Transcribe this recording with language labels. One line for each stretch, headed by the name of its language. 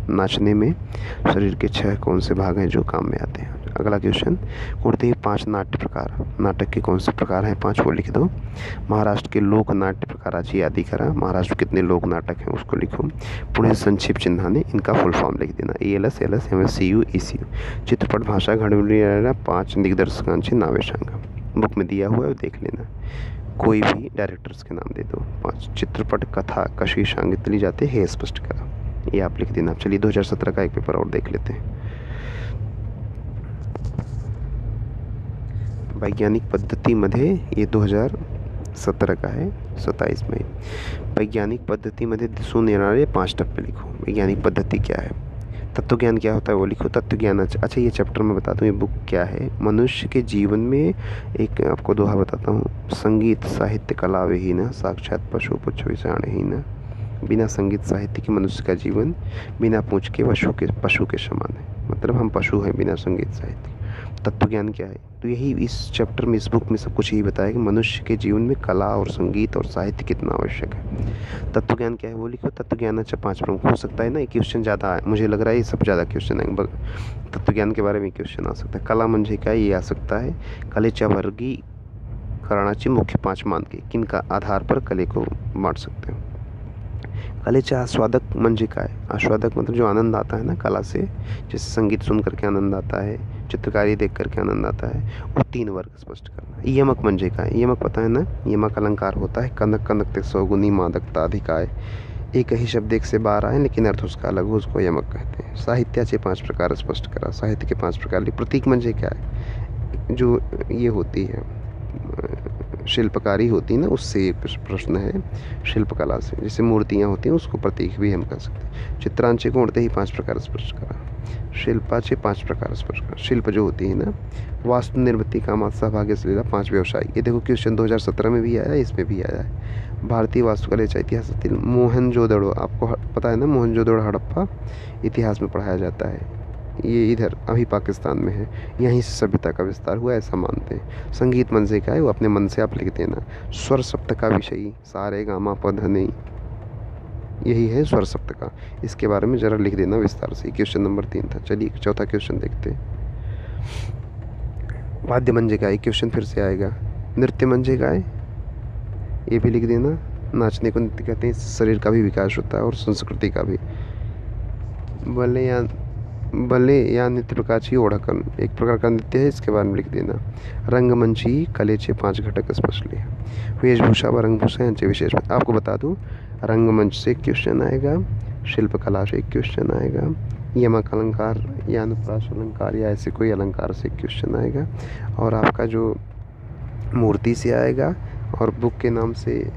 Hindi: नाचने में शरीर के 6 कौन से भाग हैं जो काम में आते हैं। अगला क्वेश्चन,
Marathi: कोणतेही 5 नाट्य प्रकार,
Hindi: नाटक के कौन से प्रकार हैं 5 वो लिख दो।
Marathi: महाराष्ट्र के लोक नाट्य प्रकाराची यादी करा।
Hindi: महाराष्ट्र में कितने लोक नाटक हैं उसको लिखो। पुढे संक्षिप्त चिन्हाने इनका फुल फॉर्म लिख देना, ALS LS MSCU ECU।
Marathi: चित्रपट भाषा घडविणाऱ्या 5 दिग्दर्शकांची नावे सांगा।
Hindi: बुक में दिया हुआ है देख लेना। कोई भी डायरेक्टर्स के नाम दे दो।
Marathi: 5 चित्रपट कथा कशी सांगितली जाते हे स्पष्ट करा,
Hindi: ये आप लिख देना। चलिए 2017 का एक पेपर और देख लेते हैं। वैज्ञानिक पद्धतीमध्ये ये 2017 का है, 27 मई।
Marathi: वैज्ञानिक पद्धतीमध्ये दिसून येणारे 5 टप्पे लिखो।
Hindi: वैज्ञानिक पद्धति क्या है, तत्वज्ञान क्या होता है वो लिखो। तत्वज्ञान अच्छा ये चैप्टर में बता दूँ, ये बुक क्या है। मनुष्य के जीवन में एक आपको दोहा बताता हूँ,
Sanskrit: संगीत साहित्य कला विहीन साक्षात पशु पुच्छ विषाणहीन।
Hindi: बिना संगीत साहित्य के मनुष्य का जीवन बिना पूंछ के पशु के समान है, मतलब हम पशु हैं बिना संगीत साहित्य। तत्वज्ञान क्या है, तो यही इस चैप्टर में इस बुक में सब कुछ यही बताया कि मनुष्य के जीवन में कला और संगीत और साहित्य कितना आवश्यक है। तत्वज्ञान क्या है वो लिखो। तत्वज्ञान अच्छा 5 प्रमुख हो सकता है ना, एक क्वेश्चन ज़्यादा है, मुझे लग रहा है ये सब ज़्यादा क्वेश्चन है, तत्वज्ञान के बारे में क्वेश्चन आ सकता है।
Marathi: कला म्हणजे काय
Hindi: ये आ सकता है।
Marathi: कलेच्या वर्गीकरणाची मुख्य 5 मानके किनका आधार पर कले को बांट सकते हो। कलेचा आस्वादक म्हणजे काय,
Hindi: आस्वादक मतलब जो आनंद आता है ना कला से, जैसे संगीत सुन करके आनंद आता है, चित्रकारी देख करके आनंद आता है, वो 3 वर्ग स्पष्ट करना।
Marathi: यमक म्हणजे काय,
Hindi: यमक पता है ना, यमक अलंकार होता है कनक कनकते सौगुनी मादकता अधिकाय। एक ही शब्द एक से 12 है लेकिन अर्थ उसका अलग हो, उसको यमक कहते हैं।
Marathi: साहित्याचे 5 प्रकार स्पष्ट करा,
Hindi: साहित्य के 5 प्रकार। प्रतीक म्हणजे क्या है, जो ये होती है शिल्पकारी होती ना, उससे प्रश्न है शिल्पकला से, जैसे मूर्तियाँ होती हैं उसको प्रतीक भी हम कह सकते हैं।
Marathi: चित्रांचे कोणतेही 5 प्रकार स्पष्ट करा। शिल्पाचे 5 प्रकार स्पष्ट करा।
Hindi: शिल्प जो होती है ना,
Marathi: वास्तु निर्मिती कामात सहभागी असलेला 5 व्यवसाय।
Hindi: ये देखो क्वेश्चन 2017 में भी आया है, इसमें भी आया है।
Marathi: भारतीय वास्तुकलेच्या इतिहासातील
Hindi: मोहनजोदड़ो, आपको पता है ना मोहनजोदड़ो हड़प्पा इतिहास में पढ़ाया जाता है, ये इधर अभी पाकिस्तान में है, यहीं से सभ्यता का विस्तार हुआ ऐसा मानते हैं। संगीत मन से क्या है वो अपने मन से आप लिख देना। स्वर सप्त का विषयी सारे गामा पध नहीं, यही है स्वर सप्त का, इसके बारे में ज़रा लिख देना विस्तार से। क्वेश्चन नंबर 3 था। चलिए 4था क्वेश्चन देखते हैं।
Marathi: वाद्य म्हणजे काय,
Hindi: क्वेश्चन फिर से आएगा।
Marathi: नृत्य म्हणजे काय,
Hindi: ये भी लिख देना। नाचने को नृत्य कहते हैं, शरीर का भी विकास होता है और संस्कृति का भी।
Marathi: बले या नृत्य प्रकारची ओळखण,
Hindi: एक प्रकार का नृत्य है, इसके बारे में लिख देना।
Marathi: रंगमंची कलेचे 5 घटक स्पष्ट लिहा। वेशभूषा व रंगभूषा यांचे विशेष,
Hindi: आपको बता दूं रंगमंच से एक क्वेश्चन आएगा, शिल्पकला से एक क्वेश्चन आएगा, यमक अलंकार या अनुप्रास अलंकार या ऐसे कोई अलंकार से एक क्वेश्चन आएगा, और आपका जो मूर्ति से आएगा, और बुक के नाम से